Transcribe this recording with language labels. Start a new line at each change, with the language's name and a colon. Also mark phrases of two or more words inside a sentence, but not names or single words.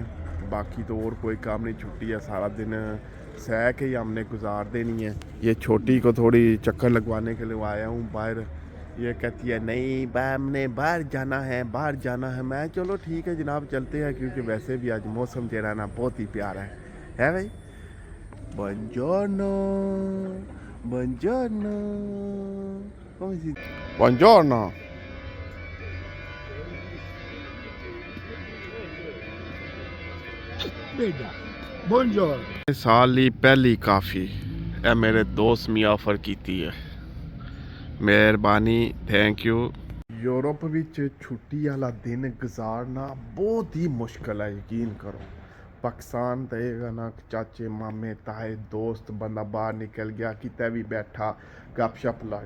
Urdu: باقی تو اور کوئی کام نہیں، چھٹی ہے، سارا دن سہ کے ہی ہم نے گزار دینی ہے. یہ چھوٹی کو تھوڑی چکر لگوانے کے لیے آیا ہوں باہر. یہ کہتی ہے نہیں ہم نے باہر جانا ہے، باہر جانا ہے. میں چلو ٹھیک ہے جناب چلتے ہیں، کیونکہ ویسے بھی آج موسم جو ہے نا بہت ہی پیارا ہے بھائی.
Italian: Buongiorno, buongiorno, come si... Buongiorno. Beda, buongiorno।
Punjabi: ਸਾਲ ਲਈ ਪਹਿਲੀ ਕਾਫੀ ਇਹ ਮੇਰੇ ਦੋਸਤ ਮੀ ਆਫਰ ਕੀਤੀ ਹੈ, ਮਿਹਰਬਾਨੀ,
English: thank you.
Punjabi: ਯੂਰਪ ਵਿੱਚ ਛੁੱਟੀ ਵਾਲਾ ਦਿਨ ਗੁਜ਼ਾਰਨਾ ਬਹੁਤ ਹੀ ਮੁਸ਼ਕਲ ਹੈ, ਯਕੀਨ ਕਰੋ। ਪਾਕਿਸਤਾਨ ਤੇ ਨਾ ਚਾਚੇ ਮਾਮੇ ਤਾਏ ਦੋਸਤ ਬੰਦਾ ਬਾਹਰ ਨਿਕਲ ਗਿਆ, ਕਿਤੇ ਵੀ ਬੈਠਾ ਗੱਪਸ਼ਪ ਲਾਈ।